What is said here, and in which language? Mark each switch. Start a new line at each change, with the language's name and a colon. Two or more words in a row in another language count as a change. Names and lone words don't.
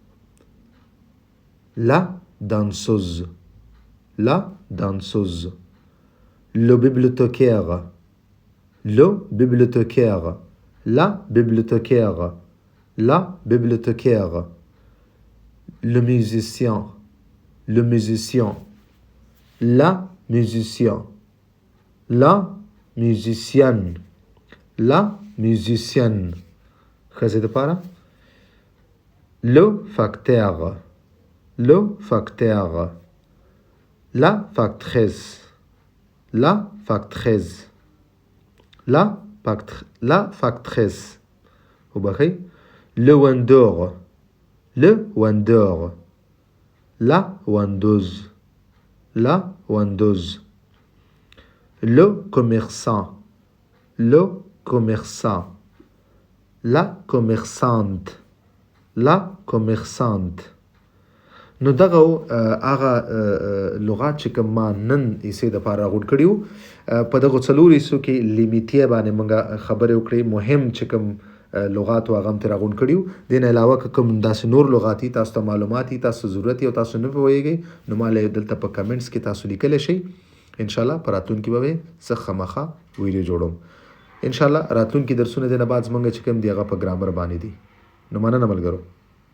French: la danseuse, la danseuse, le bibliothécaire, le bibliothécaire, la bibliothécaire, la bibliothécaire, le musicien, le musicien, la musicien, la musicienne, la musicienne.
Pashto: ښځې دپاره
French: le facteur, le facteur, la factrice, la factrice, la factrice وبخي le vendeur, le vendeur, la vendeuse, la vendeuse, le commerçant, le commerçant, la commerçante, la commerçante.
Pashto: نو دغه هغه لغات چې کوم ما نن ایسې دپاره راغونډ کړي وو په دغو څلورو حصو کې لیمیتیه باندې موږ خبرې وکړې مهم چې کوم لغات و هغه هم ترې راغونډ کړي وو دې نه علاوه که کوم داسې نور لغات دي تاسو ته معلومات دي تاسو ضرورت یې او تاسو نه پوهیږئ نو ما له دلته په کمنټس کې تاسو لیکلی شئ انشاءالله په راتلونکي به زه خامخا ویډیو جوړوم انشاءالله راتلونکي درسونه دې نه بعد زموږ چې کوم دي هغه په ګرامر باندې دي نو مننه ملګرو